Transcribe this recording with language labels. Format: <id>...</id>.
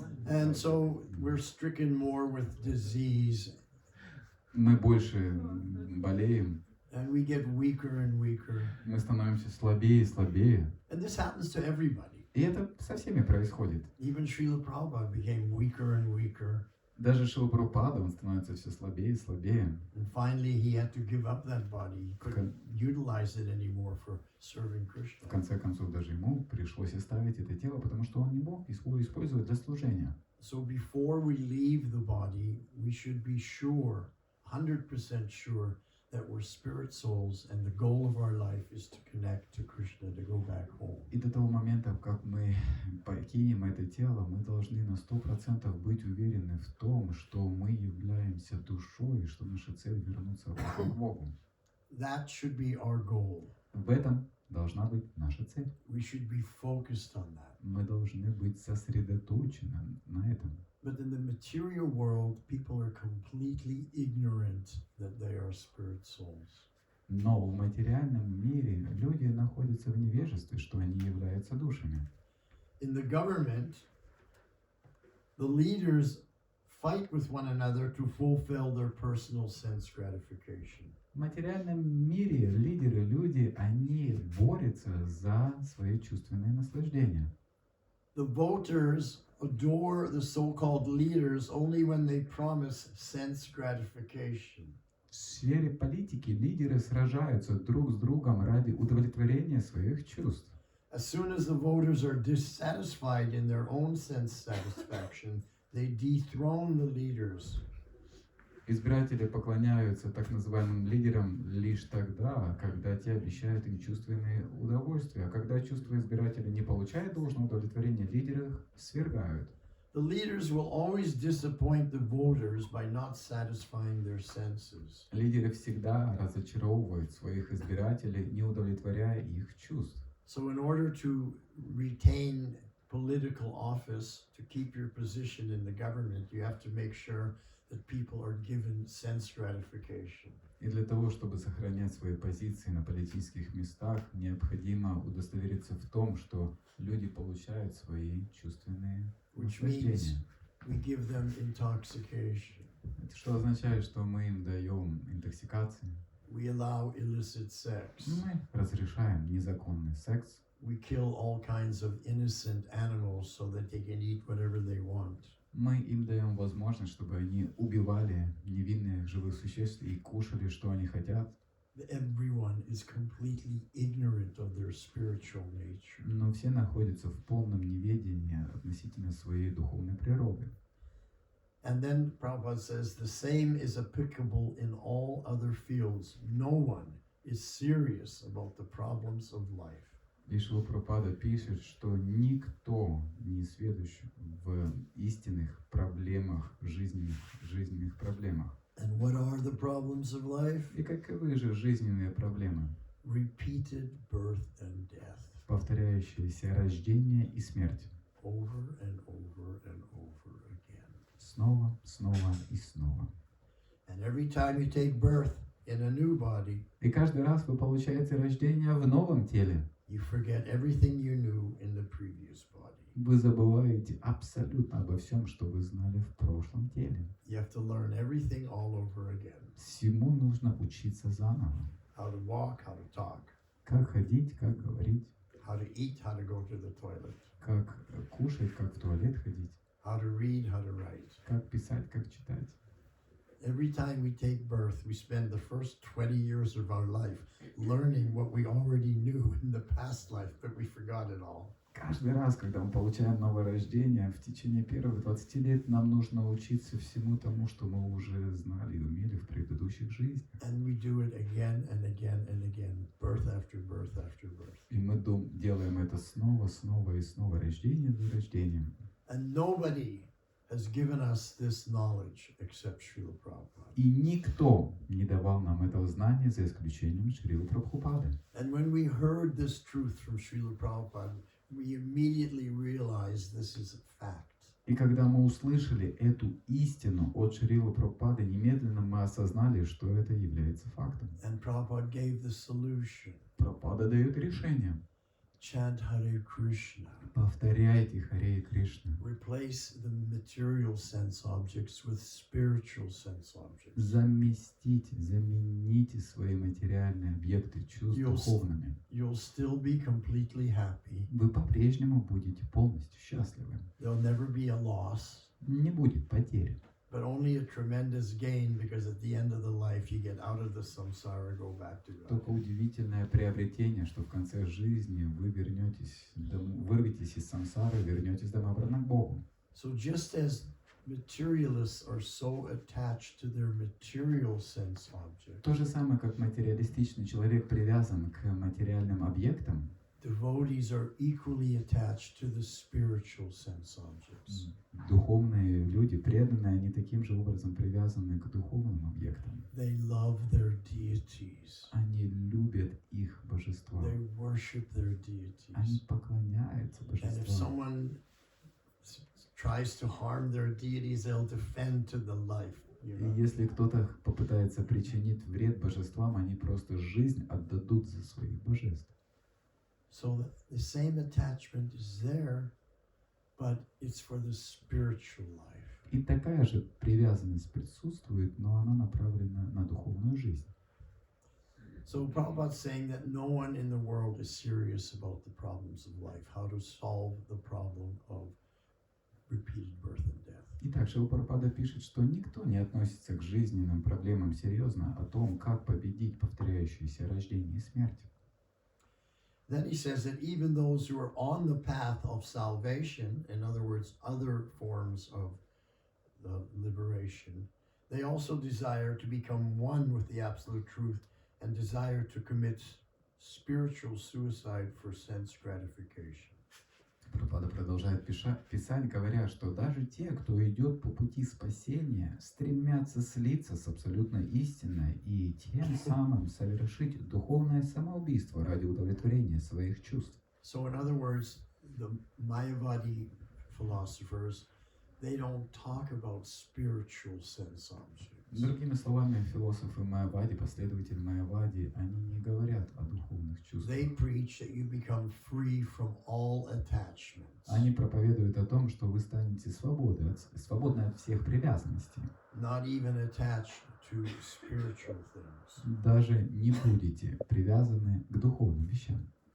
<en>And so we're stricken more with disease,</en> <ru>Мы больше болеем,</ru> <en>and we get weaker and weaker.</en> <ru>мы становимся слабее и слабее.</ru> <en>And this happens to everybody.</en> <ru>И это со всеми происходит.</ru> <en>Even Srila Prabhupada became weaker and weaker.</en> <ru>Даже Шрила Прабхупада, он становится все слабее и слабее.</ru> <en>And finally he had to give up that body. He couldn't utilize it anymore for serving</en> <ru>В</ru> <en>Krishna.</en> <ru>конце концов, даже ему пришлось оставить это тело, потому что он не мог его использовать для служения.</ru> <en>So before we leave the body, we should be sure, 100% sure, that we're spirit souls and the goal of our life is to connect to Krishna, to go back home.</en> <ru>И до того момента, как мы покинем это тело, мы должны на 100% быть уверены в том, что мы являемся душой, и что наша цель вернуться к Богу.</ru> <en>That should be our goal.</en> <ru>В этом должна быть наша цель.</ru> <en>We should be focused on that.</en> <ru>Мы должны быть сосредоточены на этом.</ru> <en>But in the material world, people are completely ignorant that they are spirit souls.</en> <ru>Но в материальном мире люди находятся в невежестве, что они являются душами.</ru> <en>In the government, the leaders fight with one another to fulfill their personal sense gratification.</en> <ru>В материальном мире лидеры, люди, они борются за свои чувственные наслаждения.</ru> <en>The voters adore the so-called leaders only when they promise sense gratification.</en> <ru>В сфере политики лидеры сражаются друг с другом ради удовлетворения своих чувств.</ru> <en>As soon as the voters are dissatisfied in their own sense satisfaction, they dethrone the leaders.</en> <ru>Избиратели поклоняются так называемым лидерам лишь тогда, когда те обещают им чувственные удовольствия. А когда чувства избирателя не получают должного удовлетворения, лидеры их свергают.</ru> <en>The leaders will always disappoint the voters by not satisfying their senses.</en> <ru>Лидеры всегда разочаровывают своих избирателей, не удовлетворяя их чувств.</ru> <en>So in order to retain political office, to keep your position in the government, you have to make sure that people are given sense gratification.</en> <ru>И для того, чтобы сохранять свои позиции на политических местах, необходимо удостовериться в том, что люди получают свои чувственные</ru> <en>Which</en> <ru>наслаждения.</ru> <en>means we give them intoxication.</en> <ru>Это что означает, что мы им даем интоксикацию.</ru> <en>We allow illicit sex.</en> <ru>Мы разрешаем незаконный секс.</ru> <en>We kill all kinds of innocent animals so that they can eat whatever they want.</en> <ru>Мы им даем возможность, чтобы они убивали невинных живых существ и кушали, что они хотят.</ru> <en>Everyone is completely ignorant of their spiritual nature.</en> <ru>Но все находятся в полном неведении относительно своей духовной природы.</ru> <en>And then Prabhupada says the same is applicable in all other fields. No one is serious about the problems of life.</en> <ru>И Шрила Прабхупада пишет, что никто не сведущ в истинных проблемах, жизненных проблемах.</ru> <en>And what are the problems of life?</en> <ru>И каковы же жизненные проблемы?</ru> <en>Repeated birth and death.</en> <ru>Повторяющиеся рождение и смерть.</ru> <en>Over and over and over again.</en> <ru>Снова, снова и снова.</ru> <en>And every time you take birth in a new body,</en> <ru>И каждый раз вы получаете рождение в новом теле.</ru> <en>you forget everything you knew in the previous body.</en> <ru>Вы забываете абсолютно обо всем, что вы знали в прошлом теле.</ru> <en>You have to learn everything all over again.</en> <ru>Всему нужно учиться заново.</ru> <en>How to walk, how to talk,</en> <ru>Как ходить, как говорить,</ru> <en>how to eat, how to go to the toilet,</en> <ru>как кушать, как в туалет ходить,</ru> <en>how to read, how to write.</en> <ru>как писать, как читать.</ru> <en>Every time we take birth, we spend the first 20 years of our life learning what we already knew in the past life, but we forgot it all.</en> <ru>Каждый раз, когда мы получаем новое рождение, в течение первых 20 лет нам нужно учиться всему тому, что мы уже знали и умели в предыдущих жизнях.</ru> <en>And we do it again and again and again, birth after birth after birth.</en> <ru>И мы делаем это снова, снова и снова, рождение за рождением.</ru> <en>And nobody has given us this knowledge except Srila Prabhupada.</en> <ru>И никто не давал нам этого знания, за исключением Шрилы Прабхупады.</ru> <en>And when we heard this truth from Srila Prabhupada, we immediately realized this is a fact.</en> <ru>И когда мы услышали эту истину от Шрилы Прабхупады, немедленно мы осознали, что это является фактом.</ru> <en>And Prabhupada gave the solution.</en> <ru>Прабхупада дает решение.</ru> <en>Chant Hare Krishna.</en> <ru>Повторяйте Харе Кришна.</ru> <en>Replace the material sense objects with spiritual sense objects.</en> <ru>Замените свои материальные объекты чувств духовными.</ru> <en>You'll still be completely happy.</en> <ru>Вы по-прежнему будете полностью счастливы.</ru> <en>There'll never be a loss,</en> <ru>Не будет потери.</ru> <en>but only a tremendous gain, because at the end of the life you get out of the samsara, go back to God.</en> <ru>Только удивительное приобретение, что в конце жизни вы вырветесь из самсары, вернетесь домой обратно к Богу.</ru> <en>So just as materialists are so attached to their material sense objects,</en> <ru>То же самое, как материалистичный человек привязан к материальным объектам,</ru> <en>devotees are equally attached to the spiritual sense objects.</en> <ru>духовные люди, преданные, они таким же образом привязаны к духовным объектам.</ru> <en>They love their deities.</en> <ru>Они любят их божества.</ru> <en>They worship their</en> <ru>Они</ru> <en>deities.</en> <ru>поклоняются</ru> <en>And if</en> <ru>божествам.</ru> <en>someone tries to harm their deities, they'll defend to the life. You</en> <ru>И</ru> <en>know?</en> <ru>если кто-то попытается причинить вред божествам, они просто жизнь отдадут за своих божеств.</ru> <en>So the same attachment is there, but it's for the spiritual life.</en> <ru>И такая же привязанность присутствует, но она направлена на духовную жизнь.</ru> <en>So Prabhupada's saying that no one in the world is serious about the problems of life, how to solve the problem of repeated birth and death.</en> <ru>Итак, Шрила Прабхупада пишет, что никто не относится к жизненным проблемам серьезно о том, как победить повторяющиеся рождение и смерть.</ru> <en>Then he says that even those who are on the path of salvation, in other words, other forms of the liberation, They also desire to become one with the absolute truth and desire to commit spiritual suicide for sense gratification.</en> <ru>Прабхупада продолжает писать, говоря, что даже те, кто идет по пути спасения, стремятся слиться с абсолютной истиной и тем самым совершить духовное самоубийство ради удовлетворения своих чувств.</ru> <en>So in other words, the Mayavadi philosophers, they don't talk about spiritual sense objects.</en> <ru>Другими словами, философы Майявади, последователи Майявади, они не говорят о духовных чувствах.</ru> <en>They preach that you become free from all attachments.</en> <ru>Они проповедуют о том, что вы станете свободны от всех привязанностей.</ru> <en>Not even attached to spiritual things.</en> <ru>Даже не будете привязаны к духовным вещам.</ru>